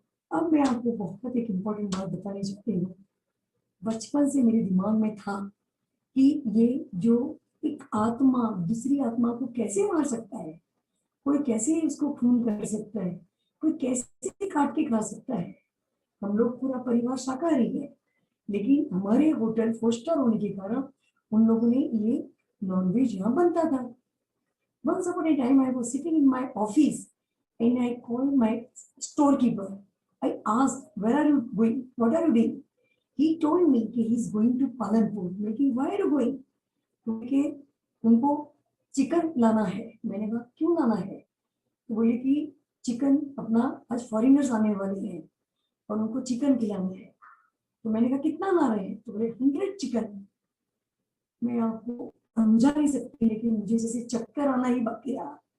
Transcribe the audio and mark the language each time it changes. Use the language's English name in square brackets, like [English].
[Hindi] अब मैं आपको बहुत एक इम्पोर्टेंट बात बताने चाहती हूँ। बचपन से मेरे दिमाग में था कि ये जो एक आत्मा दूसरी आत्मा को कैसे मार सकता है, कोई कैसे उसको खून कर सकता है, कोई कैसे काट के खा सकता है। हम लोग पूरा परिवार शाकाहारी है, लेकिन हमारे होटल 4 स्टार होने के कारण उन लोगों ने ये नॉनवेज यहाँ बनता था। [English] Once upon a time, I was sitting in my office and I called my storekeeper. I asked, "Where are you going? What are you doing?" He told me that he is going to Palanpur. [Hindi] मैं कि [English] why are you going? [Hindi] क्योंकि उनको chicken लाना है। मैंने कहा क्यों लाना है? तो बोले कि चिकन अपना आज फॉरेनर्स आने वाले हैं और उनको चिकन खिलाना है। तो मैंने कहा कितना ला रहे हैं? तो बोले 100 चिकन। मैं आपको समझा नहीं सकती, लेकिन मुझे जैसे चक्कर आना ही बाकी रहा।